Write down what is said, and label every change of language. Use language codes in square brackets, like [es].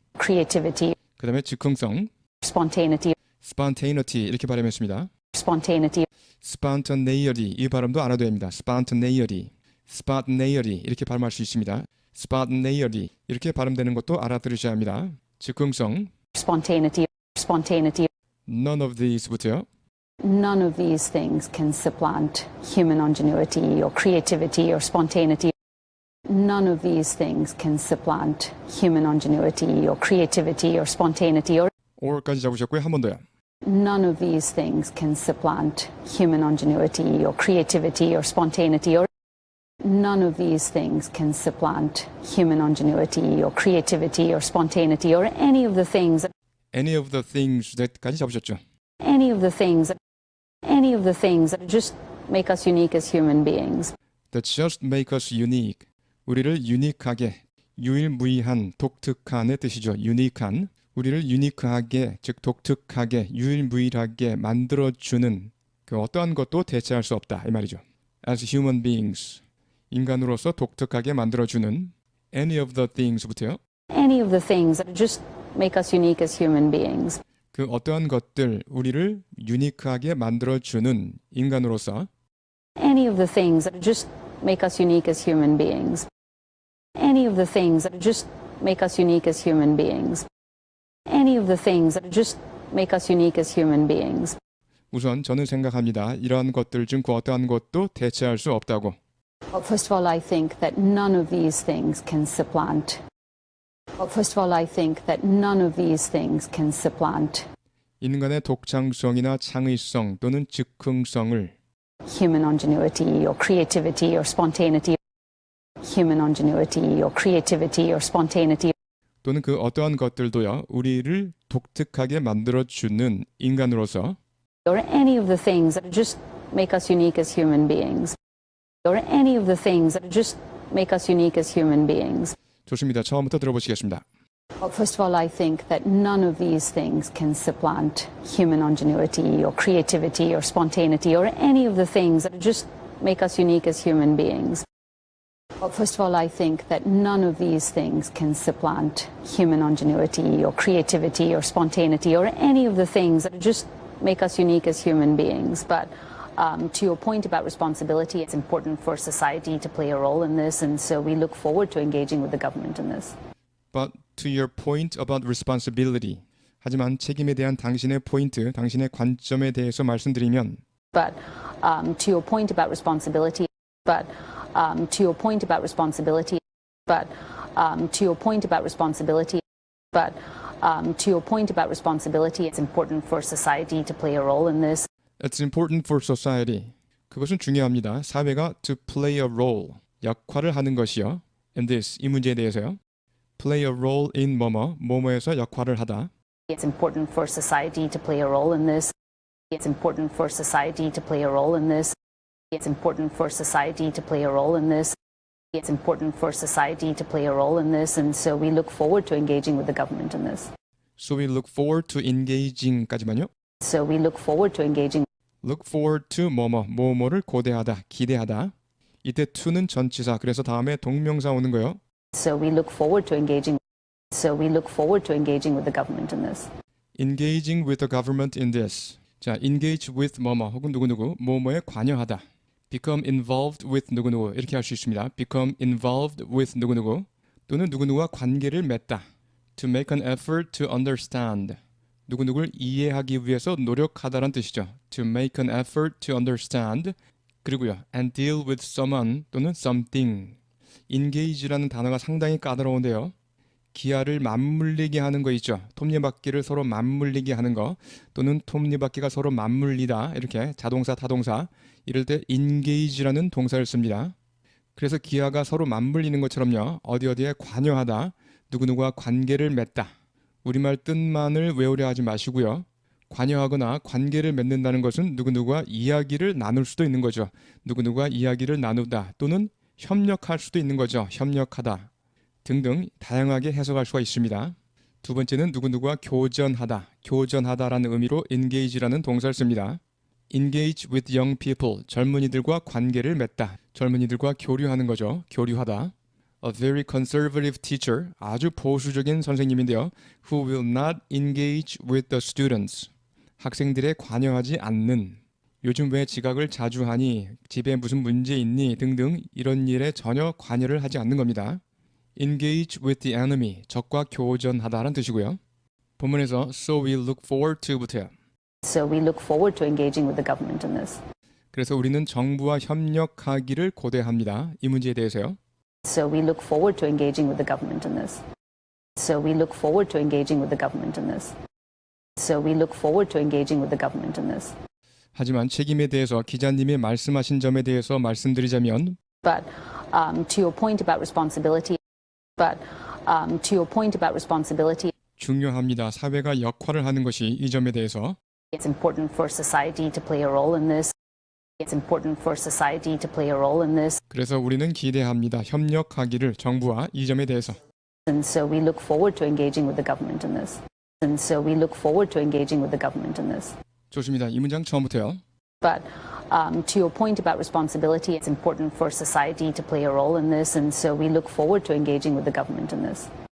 [en] creativity, [ko] 그 다음에 즉흥성, [en] spontaneity, [ko] spontaneity 이렇게 발음했습니다. [en] spontaneity, [ko] spontaneity 이 발음도 알아둬야 합니다. spontaneity 이렇게 발음할 수 있습니다. spontaneity 이렇게 발음되는 것도 알아들으셔야 합니다. 즉흥성, [en] spontaneity, spontaneity. none of these부터요. None of these things can supplant human ingenuity or creativity or spontaneity. None of these things can supplant human ingenuity or creativity or spontaneity or [ko] or까지 잡으셨고요. 한 번 더요. [en] none of these things can supplant human ingenuity or creativity or spontaneity or none of these things can supplant human ingenuity or creativity or spontaneity or any of the things any of the things that까지 잡으셨죠. any of the things that just make us unique as human beings. that just make us unique. [ko] 우리를 유니크하게, 유일무이한, 독특한의 뜻이죠. 유니크한. 우리를 유니크하게, 즉 독특하게, 유일무이하게 만들어주는 그 어떠한 것도 대체할 수 없다. 이 말이죠. [en] As human beings. [ko] 인간으로서 독특하게 만들어주는 [en] any of the things [ko] 부터요. [en] Any of the things that just make us unique as human beings. 그 어떠한 것들, 우리를 유니크하게 만들어주는 인간으로서 Any of the things that just make us unique as human beings. Any of the things that just make us unique as human beings. Any of the things that just make us unique as human beings. [ko] 우선 저는 생각합니다. 이러한 것들 중 그 어떠한 것도 대체할 수 없다고. [en] Well, first of all, I think that none of these things can supplant. Well, first of all, I think that none of these things can supplant [ko] 인간의 독창성이나 창의성 또는 즉흥성을 [en] human ingenuity or creativity or spontaneity. Human ingenuity or creativity or spontaneity. [ko] 또는 그 어떠한 것들도요. 우리를 독특하게 만들어주는 인간으로서 [en] Or any of the things that just make us unique as human beings. Or any of the things that just make us unique as human beings. [ko] 좋습니다. 처음부터 들어보시겠습니다. [en] Well, first of all, I think that none of these things can supplant human ingenuity or creativity or spontaneity or any of the things that just make us unique as human beings. Well, first of all, I think that none of these things can supplant human ingenuity or creativity or spontaneity or any of the things that just make us unique as human beings. But to your point about responsibility, it's important for society to play a role in this, and so we look forward to engaging with the government in this. But to your point about responsibility. [ko] 하지만 책임에 대한 당신의 포인트, 당신의 관점에 대해서 말씀드리면 [en] But to your point about responsibility, but to your point about responsibility, but to your point about responsibility, but to your point about responsibility, it's important for society to play a role in this. It's important for society. [ko] 그것은 중요합니다. 사회가 [en] to play a role, [ko] 역할을 하는 것이요. [en] In this, [ko] 이 문제에 대해서요. [en] play a role in [ko] 뭐뭐에서 역할을 하다. [en] It's important for society to play a role in this. It's important for society to play a role in this. It's important for society to play a role in this. It's important for society to play a role in this, and so we look forward to engaging with the government in this. So we look forward to engaging까지만요. So we look forward to engaging. Look forward to [ko] 뭐뭐를 고대하다, 기대하다. 이때 to는 전치사, 그래서 다음에 동명사 오는 거요. [en] So we look forward to engaging. So we look forward to engaging with the government in this. Engaging with the government in this. [ko] 자, [en] engage with [ko] 혹은 누구누구, 뭐뭐에 관여하다. [en] Become involved with [ko] 누구누구 이렇게 할 수 있습니다. [en] Become involved with [ko] 누구누구 또는 누구누구와 관계를 맺다. [en] To make an effort to understand. [ko] 누구누구를 이해하기 위해서 노력하다란 뜻이죠. [en] To make an effort to understand. [ko] 그리고요. [en] And deal with someone 또는 something. [ko] engage라는 단어가 상당히 까다로운데요. 기아를 맞물리게 하는 거 있죠. 톱니바퀴를 서로 맞물리게 하는 거 또는 톱니바퀴가 서로 맞물리다 이렇게 자동사, 타동사 이럴 때 engage라는 동사를 씁니다. 그래서 기아가 서로 맞물리는 것처럼요. 어디에 관여하다, 누구누구와 관계를 맺다. 우리말 뜻만을 외우려 하지 마시고요. 관여하거나 관계를 맺는다는 것은 누구누구와 이야기를 나눌 수도 있는 거죠. 누구누구와 이야기를 나누다 또는 협력할 수도 있는 거죠. 협력하다. 등등 다양하게 해석할 수가 있습니다. 두 번째는 누구누구와 교전하다. 교전하다라는 의미로 engage라는 동사를 씁니다. [en] Engage with young people. [ko] 젊은이들과 관계를 맺다. 젊은이들과 교류하는 거죠. 교류하다. [en] A very conservative teacher. [ko] 아주 보수적인 선생님인데요. [en] Who will not engage with the students. [ko] 학생들에 관여하지 않는. 요즘 왜 지각을 자주 하니? 집에 무슨 문제 있니? 등등 이런 일에 전혀 관여를 하지 않는 겁니다. [en] Engage with the enemy, [ko] 적과 교전하다라는 뜻이고요. 본문에서 [en] so we look forward to [ko] 부터요. [en] So we look forward to engaging with the government in this. [ko] 그래서 우리는 정부와 협력하기를 고대합니다. 이 문제에 대해서요. [en] So we look forward to engaging with the government in this. So we look forward to engaging with the government in this. So we look forward to engaging with the government in this. [ko] 하지만 책임에 대해서 기자님이 말씀하신 점에 대해서 말씀드리자면 [en] But to your point about responsibility. But to your point about responsibility, [ko] 중요합니다. 사회가 역할을 하는 것이 이 점에 대해서 [en] it's important for society to play a role in this. It's important for society to play a role in this. [ko] 그래서 우리는 기대합니다. 협력하기를 정부와 이 점에 대해서. [en] And so we look forward to engaging with the government in this. And so we look forward to engaging with the government in this. [ko] 좋습니다. 이 문장 처음부터요. [en] But to your point about responsibility, it's important for society to play a role in this, and so we look forward to engaging with the government in this.